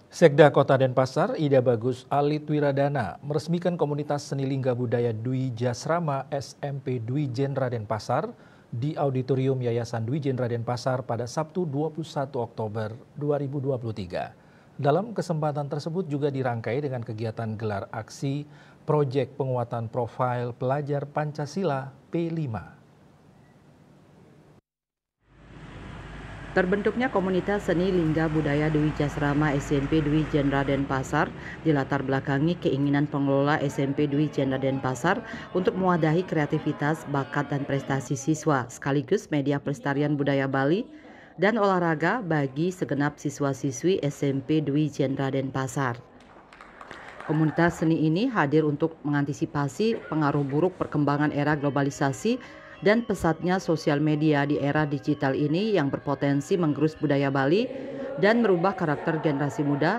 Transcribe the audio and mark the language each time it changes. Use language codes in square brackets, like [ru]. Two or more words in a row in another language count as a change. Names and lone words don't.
[id] Sekda Kota Denpasar, Ida Bagus Alit Wiradana, meresmikan komunitas seni lingga budaya Dwi Jasrama SMP Dwi Jendra Denpasar di Auditorium Yayasan Dwi Jendra Denpasar pada Sabtu 21 Oktober 2023. Dalam kesempatan tersebut juga dirangkai dengan kegiatan gelar aksi Proyek Penguatan Profil Pelajar Pancasila P5. Terbentuknya komunitas seni lingga budaya Dwi Jasrama SMP Dwi Jendra Denpasar dilatar belakangi keinginan pengelola SMP Dwi Jendra Denpasar untuk mewadahi kreativitas, bakat, dan prestasi siswa sekaligus media pelestarian budaya Bali dan olahraga bagi segenap siswa-siswi SMP Dwi Jendra Denpasar. Komunitas seni ini hadir untuk mengantisipasi pengaruh buruk perkembangan era globalisasi dan pesatnya sosial media di era digital ini yang berpotensi menggerus budaya Bali dan merubah karakter generasi muda.